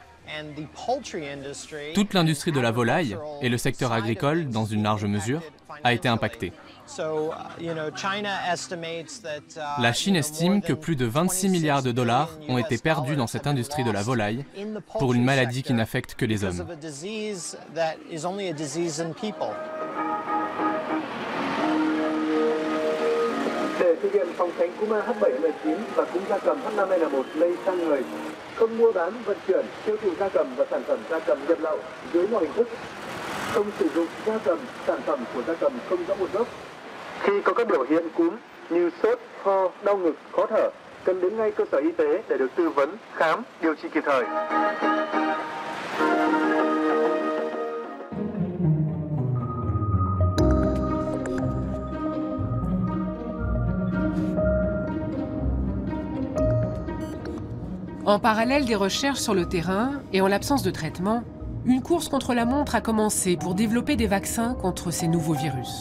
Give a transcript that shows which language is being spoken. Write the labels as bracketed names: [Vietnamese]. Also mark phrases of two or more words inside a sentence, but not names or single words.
[French] Toute l'industrie de la volaille et le secteur agricole, dans une large mesure, a été impactée. La Chine estime que plus de 26 milliards de dollars ont été perdus dans cette industrie de la volaille pour une maladie qui n'affecte que les hommes. [Vietnamese] Không mua bán, vận chuyển, tiêu thụ gia cầm và sản phẩm gia cầm nhập lậu dưới mọi hình thức, không sử dụng gia cầm, sản phẩm của gia cầm không rõ nguồn gốc. Khi có các biểu hiện cúm như sốt, ho, đau ngực, khó thở, cần đến ngay cơ sở y tế để được tư vấn, khám, điều trị kịp thời. [French] En parallèle des recherches sur le terrain et en l'absence de traitement, une course contre la montre a commencé pour développer des vaccins contre ces nouveaux virus.